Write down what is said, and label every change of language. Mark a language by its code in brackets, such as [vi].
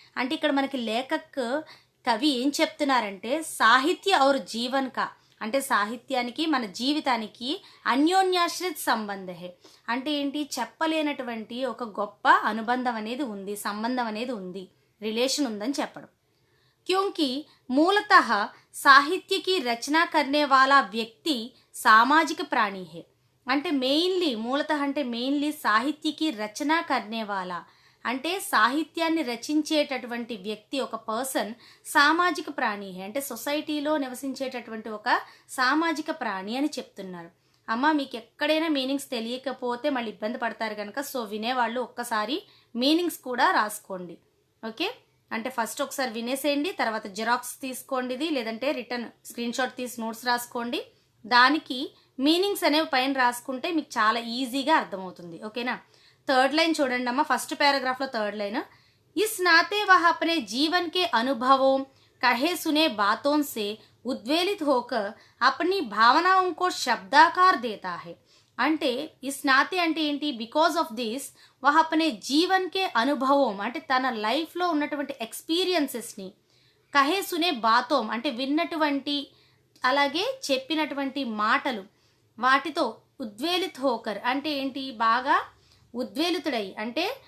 [te] అంటే ఇక్కడ మనకి కవి ఏం చెప్తున్నారంటే [hi] సాహిత్య और జీవన్ కా [te] అంటే సాహిత్యానికి మన జీవితానికి [hi] అన్యోన్యాశ్రిత సంబంధ హై. [te] అంటే ఏంటి, చెప్పలేనటువంటి ఒక గొప్ప అనుబంధం అనేది ఉంది, సంబంధం అనేది ఉంది, రిలేషన్ ఉందని చెప్పడం. [hi] क्योंकि मूलतः साहित्य की रचना करने वाला व्यक्ति सामाजिक प्राणी है. [te] అంటే మెయిన్లీ [hi] సాహిత్యకి రచన కర్నేవాలా [te] అంటే సాహిత్యాన్ని రచించేటటువంటి వ్యక్తి, ఒక పర్సన్ [hi] సామాజిక ప్రాణి హే. [te] అంటే సొసైటీలో నివసించేటటువంటి ఒక సామాజిక ప్రాణి అని చెప్తున్నారు. అమ్మ, మీకు ఎక్కడైనా మీనింగ్స్ తెలియకపోతే మళ్ళీ ఇబ్బంది పడతారు కనుక సో వినేవాళ్ళు ఒక్కసారి మీనింగ్స్ కూడా రాసుకోండి, ఓకే. అంటే ఫస్ట్ ఒకసారి వినేసేయండి, తర్వాత జిరాక్స్ తీసుకోండి, ఇది లేదంటే రిటర్న్ స్క్రీన్ షాట్ తీసి నోట్స్ రాసుకోండి. దానికి మీనింగ్స్ అనేవి పైన రాసుకుంటే మీకు చాలా ఈజీగా అర్థమవుతుంది, ఓకేనా. 3rd లైన్ చూడండి అమ్మ, ఫస్ట్ పారాగ్రాఫ్లో 3rd లైన్. [hi] इस नाते वह अपने जीवन के अनुभवों कहे सुने बातों से उद्वेलित होकर अपनी भावनाओं को शब्दाकार देता है. [te] అంటే [hi] ఇస్ నాతే [te] అంటే ఏంటి, [en] because of this [hi] వహ అపనే జీవన్ కే అనుభవం [te] అంటే తన లైఫ్లో ఉన్నటువంటి ఎక్స్పీరియన్సెస్ని, [hi] కహే సునే బాతోం [te] అంటే విన్నటువంటి అలాగే చెప్పినటువంటి మాటలు, వాటితో [hi] ఉద్వేలిత్ హోకర్ [te] అంటే ఏంటి, బాగా ఉద్వేలితుడయ్యి అంటే